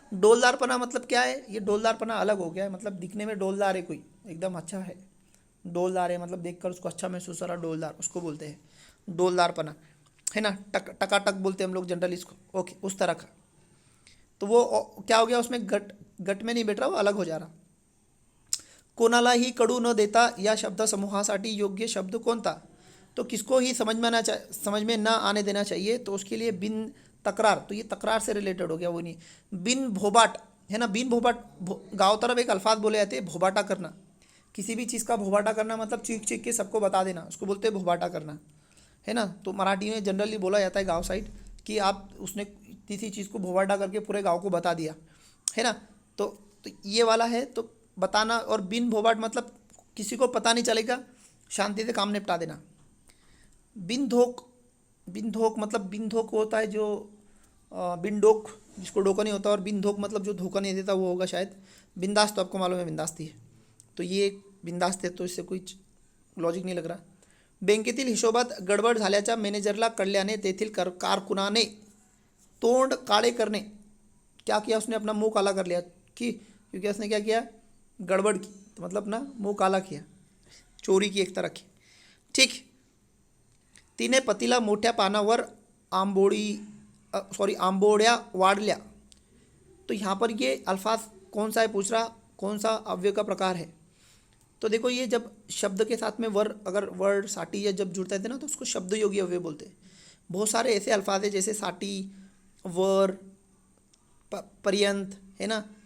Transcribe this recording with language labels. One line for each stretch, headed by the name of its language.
Hindi: डोलदारपना मतलब क्या है, ये डोलदारपना अलग हो गया है, मतलब दिखने में डोलदार है कोई, एकदम अच्छा है, डोलदार है मतलब देखकर उसको अच्छा महसूस हो रहा, डोलदार उसको बोलते हैं डोलदारपना, है ना। टकाटक बोलते हैं हम लोग जनरली इसको। ओके, उस तरह का। तो वो क्या हो गया, उसमें गट गट में नहीं बैठ रहा, वो अलग हो जा रहा।
Marathi: कोणालाही कळू न देता या शब्द समूहासाठी योग्य शब्द कोणता।
Hindi: तो किसको ही समझ में ना आने देना चाहिए, तो उसके लिए बिन तकरार, तो ये तकरार से रिलेटेड हो गया, वो नहीं। बिन भोबाट, है ना, बिन भोबाट, गाँव तरफ एक अल्फाज बोले जाते हैं भोबाटा करना। किसी भी चीज़ का भोबाटा करना मतलब चीख चीख के सबको बता देना, उसको बोलते हैं भोबाटा करना, है ना। तो मराठी में जनरली बोला जाता है गांव साइड कि आप उसने किसी चीज़ को भोबाटा करके पूरे गांव को बता दिया, है ना। तो ये वाला है, तो बताना। और बिन भोबाट मतलब किसी को पता नहीं चलेगा, शांति से काम निपटा देना। बिन धोख, बिन धोख मतलब बिन धोख होता है जो बिन डोक, जिसको डोका नहीं होता, और बिन धोख मतलब जो धोखा नहीं देता वो होगा शायद। बिंदास तो आपको मालूम है बिंदास्ती है, तो ये बिंदास्त है, तो इससे कोई लॉजिक नहीं लग रहा।
Marathi: बँकेतील हिशोबात गडबड झाल्याच्या मॅनेजरला कळल्याने तेथील कारकुनाने तोंड काळे करणे।
Hindi: क्या किया उसने, अपना मुंह काला कर लिया, क्योंकि उसने क्या किया, गड़बड़ की, तो मतलब अपना मुंह काला किया, चोरी की एक तरह की। ठीक।
Marathi: तिने पतीला मोठ्या पानावर आंबोड्या वाढल्या।
Hindi: तो यहाँ पर ये अल्फाज कौन सा है पूछ रहा, कौन सा अव्यय का प्रकार है। तो देखो ये जब शब्द के साथ में अगर वर्ड साठी या जब जुड़ता है ना तो उसको शब्द योगी अव्यय बोलते हैं। बहुत सारे ऐसे अल्फाज है जैसे साठी, वर, पर्यंत, है ना।